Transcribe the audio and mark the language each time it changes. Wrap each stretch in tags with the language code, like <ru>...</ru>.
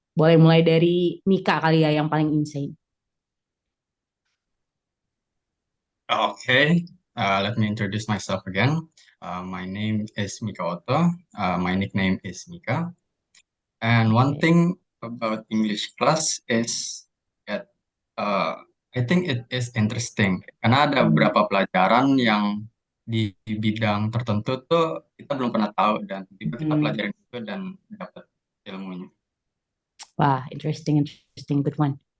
<id>Boleh mulai dari Mika kali ya yang paling insane.</id> <en>Okay, let me introduce myself again. My name is Mika Otto. My nickname is Mika. And one thing about English class is that I think it is interesting.</en> <id>Karena ada beberapa pelajaran yang di bidang tertentu tuh kita belum pernah tahu dan tiba kita pelajarin itu dan dapat ilmunya.</id> <en>Wah, interesting, good one.</en>